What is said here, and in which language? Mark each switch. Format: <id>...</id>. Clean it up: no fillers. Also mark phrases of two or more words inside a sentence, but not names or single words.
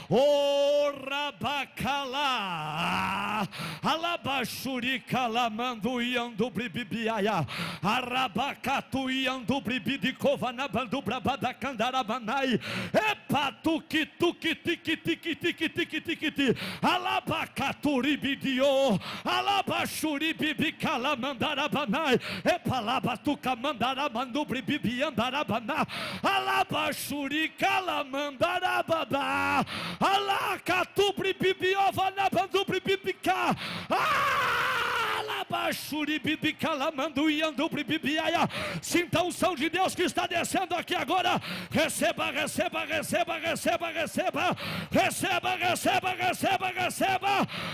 <pt>Orabacalá, Alabaxurica lamandu iandu bribibiaia, Arabacatu iandu bribidicovanabandu brabada candarabanai, Epatuki tuki tiki tiki tiki tiki tiki tiki, Alabacaturibidio, Alabaxuribibicala mandarabanai, Epalabatuca mandarabandu bribibiandarabaná, Alabaxuricala mandarababá, Alacatubribibiovanabandu bribibica, Sinta a unção de Deus que está descendo aqui agora. Receba, receba, receba, receba, receba, receba, receba, receba, receba.</pt>